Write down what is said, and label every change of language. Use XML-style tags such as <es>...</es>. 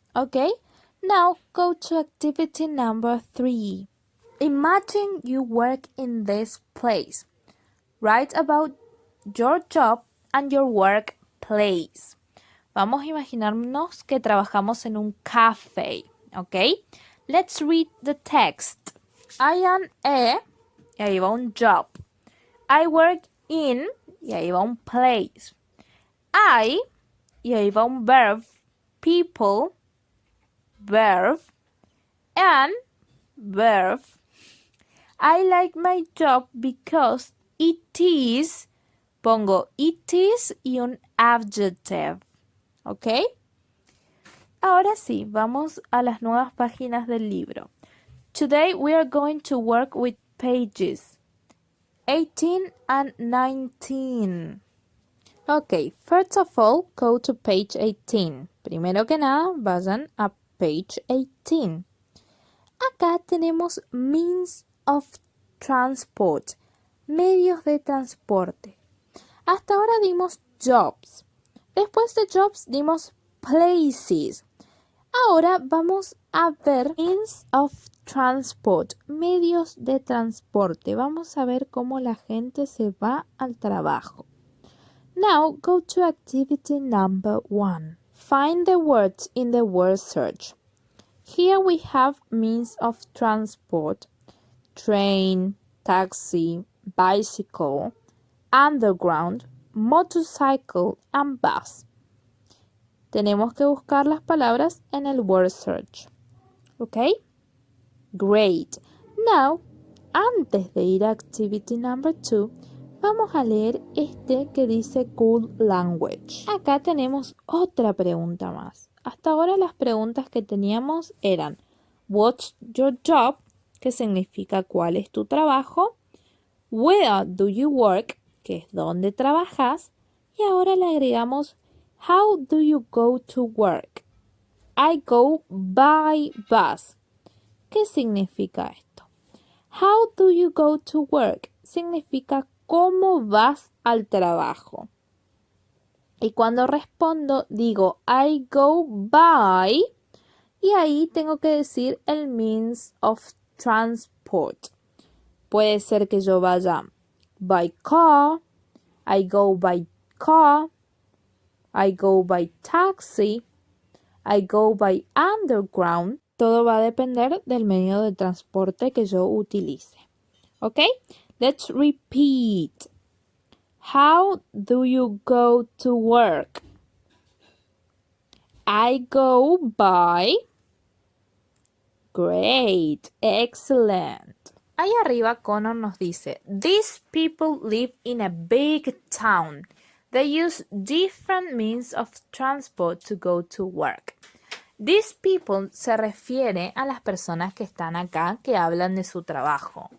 <en>Okay, now go to activity number 3. Imagine you work in this place. Write about your job and your workplace.</en> <es>Vamos a imaginarnos que trabajamos en un café, ¿ok?</es> <en>Let's read the text. I am a,</en> <es>y ahí va un</es> <en>job. I work in,</en> <es>y ahí va un place. I, y ahí va un verb.</es> <en>People, verb. And, verb. I like my job because it is,</en> <es>pongo</es> <en>it is</en> <es>y un</es> <en>adjective, ¿ok?</en> <es>Ahora sí, vamos a las nuevas páginas del libro.</es> <en>Today we are going to work with pages 18 and 19. Ok, first of all, go to page 18.</en> <es>Primero que nada, vayan a page 18. Acá tenemos</es> <en>means of transport.</en> <es>Medios de transporte. Hasta ahora dimos</es> <en>jobs.</en> <es>Después de jobs dimos places. Ahora vamos a ver</es> <en>means of transport.</en> <es>Medios de transporte. Vamos a ver cómo la gente se va al trabajo.</es> <en>Now go to activity number 1. Find the words in the word search. Here we have means of transport. Train, taxi, bicycle, underground, motorcycle, and bus.</en> <es>Tenemos que buscar las palabras en el word search.</es> <en>¿Ok? Great. Now,</en> <es>antes de ir a</es> <en>activity number 2,</en> <es>vamos a leer este que dice</es> <en>cool language.</en> <es>Acá tenemos otra pregunta más. Hasta ahora las preguntas que teníamos eran</es> <en>What's your job?</en> <es>Que significa ¿cuál es tu trabajo?</es> <en>Where do you work?</en> <es>Que es ¿dónde trabajas? Y ahora le agregamos</es> <en>How do you go to work? I go by bus.</en> <es>¿Qué significa esto?</es> <en>How do you go to work?</en> <es>Significa ¿cómo vas al trabajo? Y cuando respondo digo</es> <en>I go by</en> <es>y ahí tengo que decir el</es> <en>means of transport.</en> <es>Puede ser que yo vaya</es> <en>by car, I go by car, I go by taxi, I go by underground.</en> <es>Todo va a depender del medio de transporte que yo utilice. ¿Ok?</es> <en>Let's repeat. How do you go to work? I go by. Great. Excellent.</en> <es>Ahí arriba Connor nos dice,</es> <en>these people live in a big town. They use different means of transport to go to work. These people</en> <es>se refiere a las personas que están acá que hablan de su trabajo.</es>